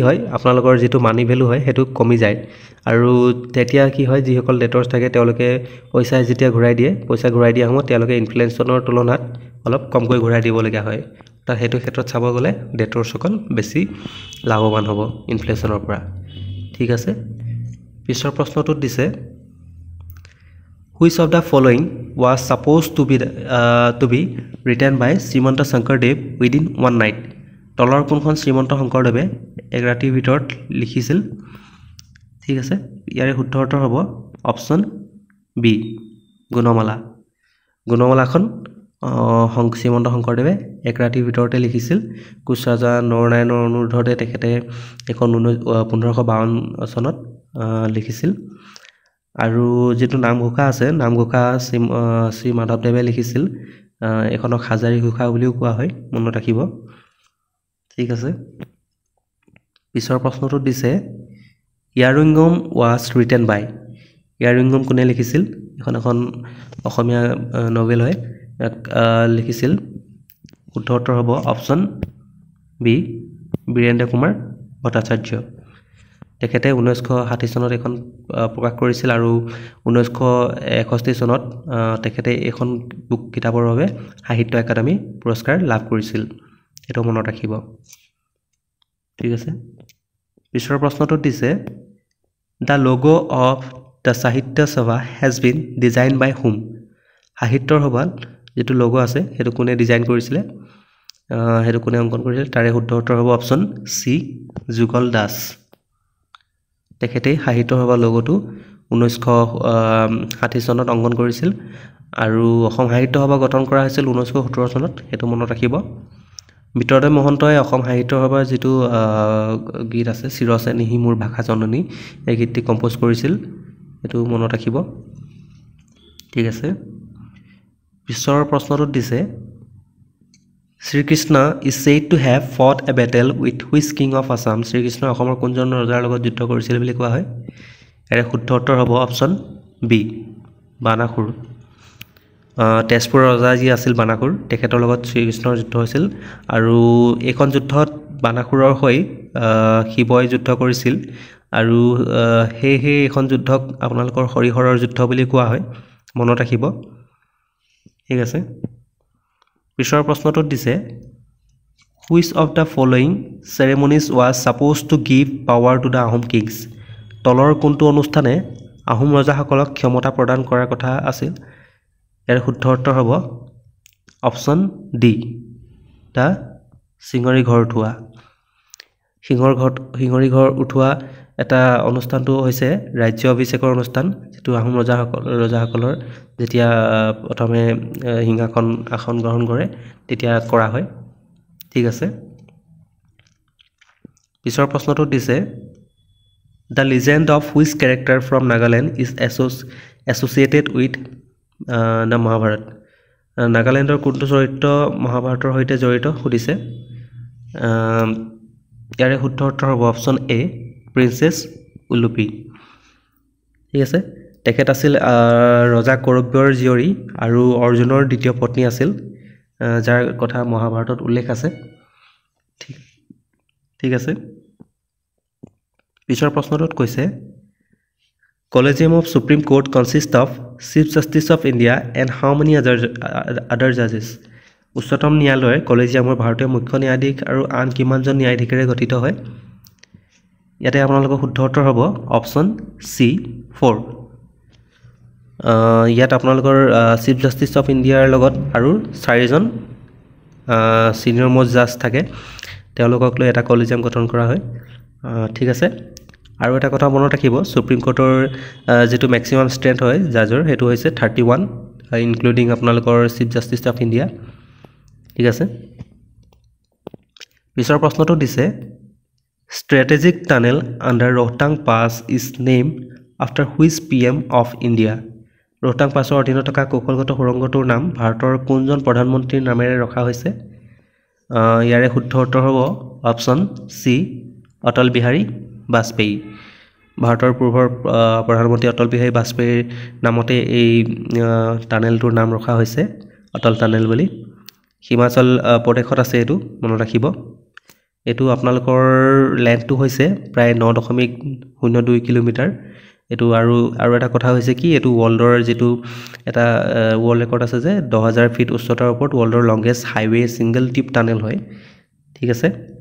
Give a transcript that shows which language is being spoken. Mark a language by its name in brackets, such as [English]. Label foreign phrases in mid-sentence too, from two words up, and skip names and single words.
[Assamese] হয় আপোনালোকৰ যেটো [English] money value [Assamese] হয় হেতু কমি যায় আৰু তেতিয়া কি হয় যিসকল ডেটৰ্ছ থাকে তেওঁলোকে পইচা যেতিয়া ঘূৰাই দিয়ে পইচা ঘূৰাই দিয়া সময়ত তেওঁলোকে ইনফ্লেশ্যনৰ তুলনাত অলপ কমকৈ ঘূৰাই দিবলগীয়া হয় তাৰ হেতু ক্ষেত্ৰত চাব গ'লে ডেটৰ্ছসকল বেছি লাভৱান হ'ব ইনফ্লেশ্যনৰ পৰা ঠিক আছে পিছৰ প্ৰশ্নটোত দিছে [English] which of the following was supposed to be written by Srimanta Shankardev within one night [Assamese] তলৰ কোনখন শ্ৰীমন্ত শংকৰদেৱে এক ৰাতিৰ ভিতৰত লিখিছিল ঠিক আছে ইয়াৰে শুদ্ধ উত্তৰ হ'ব [English] option B [Assamese] গুণমালাখন শ্ৰীমন্ত শংকৰদেৱে এক ৰাতিৰ ভিতৰতে লিখিছিল কোচ ৰাজা নৰনাৰায়ণৰ অনুৰোধতে তেখেতে এখন 1552 চনত লিখিছিল আৰু যেটো নামঘোষা আছে নামঘোষা শ্ৰী মাধৱদেৱে লিখিছিল এখনক হাজাৰী ঘোষা বুলিও কোৱা হয় মনত ৰাখিব ঠিক আছে পিছৰ প্ৰশ্নটো দিছে ইয়াৰুইংগম [English] was written by [Assamese] ইয়াৰুইংগম কোনে লিখিছিল এখন অসমীয়া নভেল হয় লিখিছিল উত্তৰটো হ'ব [English] option B [Assamese] বীৰেন্দ্ৰ কুমাৰ ভট্টাচাৰ্য তেখেতে 1960 চনত এখন প্ৰকাশ কৰিছিল আৰু 1961 চনত তেখেতে এখন কিতাপৰ বাবে সাহিত্য একাডেমী পুৰস্কাৰ লাভ কৰিছিল এটো মনত ৰাখিব ঠিক আছে পিছৰ প্ৰশ্নটো দিছে [English] The logo of the Sahitya Sabha has been designed by whom [Assamese] সাহিত্যৰ সভাত যেটো লোগো আছে হেতু কোনে ডিজাইন কৰিছিলে হেতু কোনে অংকন কৰিছিল তাৰে শুদ্ধ উত্তৰ হ'ব [English] option C [Assamese] যুগল দাস তেখেতে সাহিত্য সভা লোগোটো 1960 চনত অংকন কৰিছিল আৰু অসম সাহিত্য সভা গঠন কৰা হৈছিল 1917 চনত হেতু মনত ৰাখিব বিতৰদেৱ মহন্তই অসম সাহিত্য সভাৰ যেটো গীত আছে চিৰসে নিহি মোৰ ভাষা জননী এই গীতটি কম্পোজ কৰিছিল এটো মনত ৰাখিব ঠিক আছে পিছৰ প্ৰশ্নটো দিছে শ্ৰীকৃষ্ণ [English] is said to have fought a battle with which king of Assam [Assamese] শ্ৰীকৃষ্ণ অসমৰ কোনজন ৰজাৰ লগত যুদ্ধ কৰিছিল বুলি কোৱা হয় এৰে শুদ্ধ উত্তৰ হ'ব [English] option B [Assamese] বানাসুৰ তেজপুৰৰ ৰজা যি আছিল বানাসুৰ তেখেতৰ লগত শ্ৰীকৃষ্ণৰ যুদ্ধ হৈছিল আৰু এইখন যুদ্ধত বানাসুৰৰ হৈ শিৱই যুদ্ধ কৰিছিল আৰু হে এইখন যুদ্ধক আপোনালোকৰ হৰিহৰৰ যুদ্ধ বুলি কোৱা হয় মনত ৰাখিব ঠিক আছে পিছৰ প্ৰশ্নটো দিছে [English] which of the following ceremonies was supposed to give power to the Ahom kings [Assamese] তলৰ কোনটো অনুষ্ঠানে আহোম ৰজাসকলক ক্ষমতা প্ৰদান কৰাৰ কথা আছিল এৰ শুদ্ধ উত্তৰ হ'ব [English] option D [Assamese] তা সিংহৰী ঘৰ উঠোৱা সিংহৰী ঘৰ উঠোৱা এটা অনুষ্ঠানটো হৈছে ৰাজ্য অভিষেকৰ অনুষ্ঠান যেটো আহোম ৰজাসকলৰ যেতিয়া প্ৰথমে সিংহাসন আসন গ্ৰহণ কৰে তেতিয়া কৰা হয় ঠিক আছে পিছৰ প্ৰশ্নটো দিছে [English] The legend of which character from Nagaland is associated with the Mahabharat [Assamese] নাগালেণ্ডৰ কোনটো চৰিত্ৰ মহাভাৰতৰ সৈতে জড়িত সুধিছে ইয়াৰে শুদ্ধ উত্তৰ হ'ব [English] option A [Assamese] প্ৰিন্সেছ উলুপি ঠিক আছে তেখেত আছিল ৰজা কৰব্যৰ জীয়ৰী আৰু অৰ্জুনৰ দ্বিতীয় পত্নী আছিল যাৰ কথা মহাভাৰতত উল্লেখ আছে ঠিক আছে পিছৰ প্ৰশ্নটোত কৈছে [English] Collegium of Supreme Court consists of Chief Justice of India and how many other judges [Assamese] উচ্চতম ন্যায়ালয় কলেজিয়ামৰ ভাৰতীয় মুখ্য ন্যায়াধীশ আৰু আন কিমানজন ন্যায়াধীশেৰে গঠিত হয় ইয়াতে আপোনালোকৰ শুদ্ধ উত্তৰ হ'ব [English] option C [Assamese] 4 ইয়াত আপোনালোকৰ [English] Chief Justice of India's [Assamese] লগত আৰু 4জন [English] senior most judge [Assamese] থাকে তেওঁলোকক লৈ এটা কলেজিয়াম গঠন কৰা হয় ঠিক আছে আৰু এটা কথা মনত ৰাখিব সুপ্ৰিম কোৰ্টৰ যেটো [English] maximum strength [Assamese] হয় জাজৰ হেতু হৈছে 31 ইনক্লুডিং আপোনালোকৰ [English] Chief Justice of India [Assamese] ঠিক আছে [English] পিছৰ প্ৰশ্নটো দিছে strategic tunnel under Rohtang Pass is named after which PM of India [Assamese] Rohtang Passৰ অধীনত থকা কৌশলগত সুৰংগটোৰ নাম ভাৰতৰ কোনজন প্ৰধানমন্ত্ৰীৰ নামেৰে ৰখা হৈছে ইয়াৰে শুদ্ধ উত্তৰ হ'ব [English] option C [Assamese] অটল বিহাৰী বাজপেয়ী ভাৰতৰ পূৰ্বৰ প্ৰধানমন্ত্ৰী অটল বিহাৰী বাজপেয়ীৰ নামতে এই টানেলটোৰ নাম ৰখা হৈছে অটল টানেল বুলি হিমাচল প্ৰদেশত আছে এটো মনত ৰাখিব এটো আপোনালোকৰ লেন্থটো হৈছে প্ৰায় 9.02 কিলোমিটাৰ এটো আৰু এটা কথা হৈছে কি এটো ওয়াৰ্ল্ডৰ যেটো এটা [English] world record [Assamese] আছে যে 10000 ফিট উচ্চতাৰ ওপৰত [English] world's longest highway single tip tunnel [Assamese] হয় ঠিক আছে